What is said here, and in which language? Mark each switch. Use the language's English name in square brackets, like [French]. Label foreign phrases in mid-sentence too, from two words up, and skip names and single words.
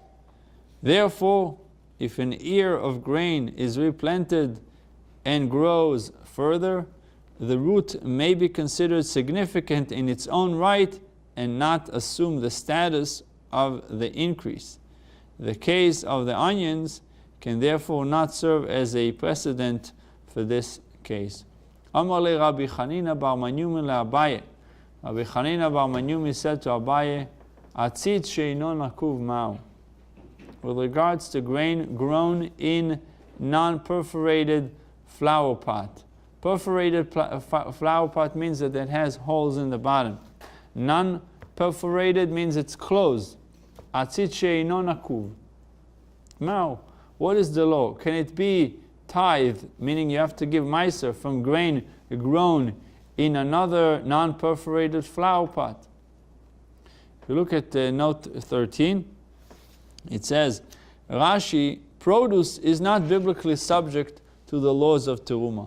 [English] Therefore, if an ear of grain is replanted and grows further, the root may be considered significant in its own right and not assume the status of the increase. The case of the onions can therefore not serve as a precedent for this case. [Aramaic] אמר ליה רבי חנינא בר מניומי לאביי. [English] Rabbi Chanina bar Manyumi said to Abaye, [Aramaic] עציץ שאינו נקוב מהו. [English] With regards to grain grown in non-perforated flower pot. Perforated flower pot means that it has holes in the bottom. Non-perforated means it's closed. [Aramaic] עציץ שאינו נקוב מהו. [English] What is the law? Can it be tithe, meaning you have to give meiser from grain grown in another non-perforated flower pot? If you look at note 13, it says, Rashi, produce is not biblically subject to the laws of teruma.